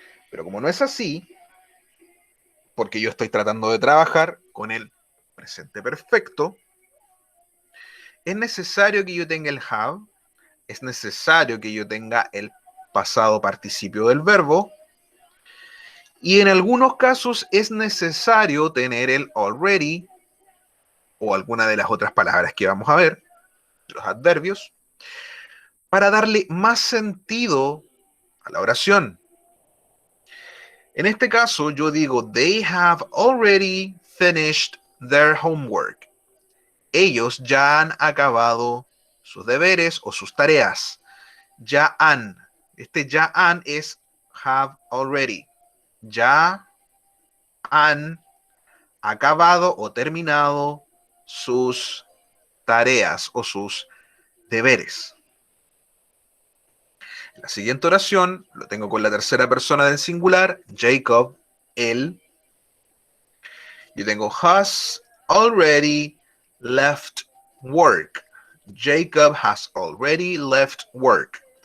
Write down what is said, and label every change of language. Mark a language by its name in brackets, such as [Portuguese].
[Spanish] Pero como no es así, porque yo estoy tratando de trabajar con el presente perfecto, es necesario que yo tenga el have, es necesario que yo tenga el pasado participio del verbo, y en algunos casos es necesario tener el already, o alguna de las otras palabras que vamos a ver, los adverbios, para darle más sentido a la oración. En este caso, yo digo, [English] they have already finished their homework. [Spanish] Ellos ya han acabado sus deberes o sus tareas. Ya han. Este ya han es [English] have already. [Spanish] Ya han acabado o terminado sus tareas o sus deberes. La siguiente oración lo tengo con la tercera persona del singular, Jacob, él. Yo tengo [English] has already left work. Jacob has already left work.